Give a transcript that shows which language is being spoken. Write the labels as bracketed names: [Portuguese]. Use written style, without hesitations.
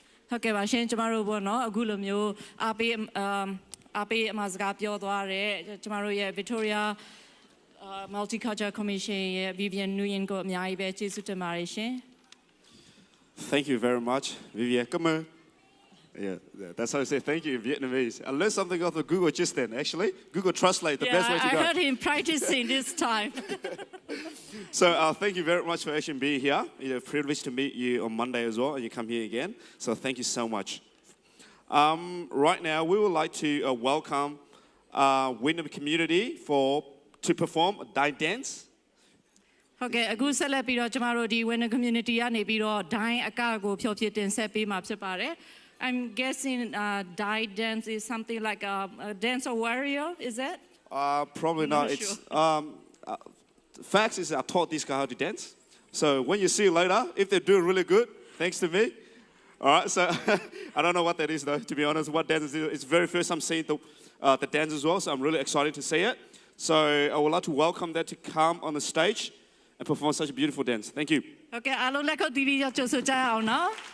[Burmese] ဟုတ်ကဲ့ပါရှင်ကျမတို့ပေါ့နော်အခုလိုမျိုးအားပေးအမှာစကားပြောသွားတဲ့ကျမတို့ရဲ့ Victoria Multicultural Commission ရဲ့ Vivian Nguyen ကိုအများကြီးပဲကျေးဇူးတင်ပါတယ်ရှင် [English] Thank you very much, Vivian. Come on. Yeah, that's how I say thank you in Vietnamese. I learned something off of Google just then, actually. Google Translate, the best way to go. I heard him practicing this time. So thank you very much for actually being here. It's a privilege to meet you on Monday as well, and you come here again. So thank you so much. Right now, we would like to welcome Wyndham community to perform a Dine Dance. [Burmese] ဟုတ်ကဲ့အခုဆက်လက်ပြီးတော့ကျမတို့ဒီ Wyndham community ကနေပြီးတော့ Dine အကကိုဖြောပြတင်ဆက်ပေးမှာဖြစ်ပါတယ် [English] I'm guessing Dine dance is something like a dance of warrior, is it? Probably not. It's facts is I taught this guy how to dance. So when you see later, if they do really good, thanks to me. All right. So I don't know what that is though. To be honest, what dance is it? It's very first I'm seeing the dance as well. So I'm really excited to see it. So I would like to welcome them to come on the stage and perform such a beautiful dance. Thank you. [Burmese] Okay, အားလုံးလက်ခုပ်တီးပြီးကြိုဆိုကြအောင်နော်